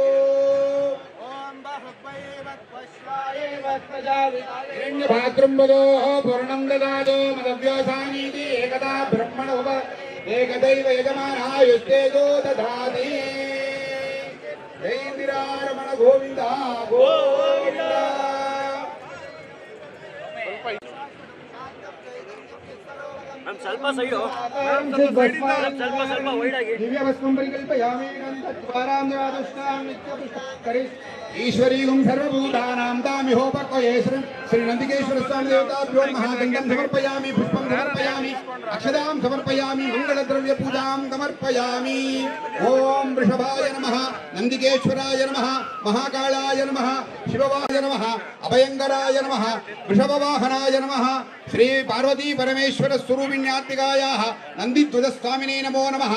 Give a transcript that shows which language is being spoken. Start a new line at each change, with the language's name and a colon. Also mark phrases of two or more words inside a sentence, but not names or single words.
Sanskrit: हिरण्यभाद्रुम्बदोः पूर्णं ददातु मदव्यासानीति एकदा ब्रह्मणो एकदैव यजमानायुस्तेजो दधाति। जय इंदिरारमण गोविंद गोविंद।
Kannada: ಸ್ವಲ್ಪ ಸೈಡು ಸ್ವಲ್ಪ ವೈಡ್ ಆಗಿ
Sanskrit: ದಿವ್ಯ ಭಸ್ಮಂ ಪರಿಕಲ್ಪಯಾಮಿ ಗಂಧದ್ವಾರಾಂ ನಿರಾದುಷ್ಟಾಂ ನಿತ್ಯಪುಷ್ಪ ಕರಿಸ್ ईश्वरीगुं सर्वभूतानां तामिहोपक्वये श्रीनन्दिकेश्वर स्वामी देवताभ्यो महागन्धं समर्पयामि पुष्पं समर्पयामि अक्षतां समर्पयामि मङ्गलद्रव्यपूजां समर्पयामि। ओम वृषभाय नमः नन्दिकेश्वराय नमः महाकालाय नमः शिववाय नमः अभयंकराय नमः वृषभवाहनाय नमः श्री पार्वती परमेश्वर स्वरूपिण्यात्मिकायाः नन्दिध्वजस्वामिने नमो नमः।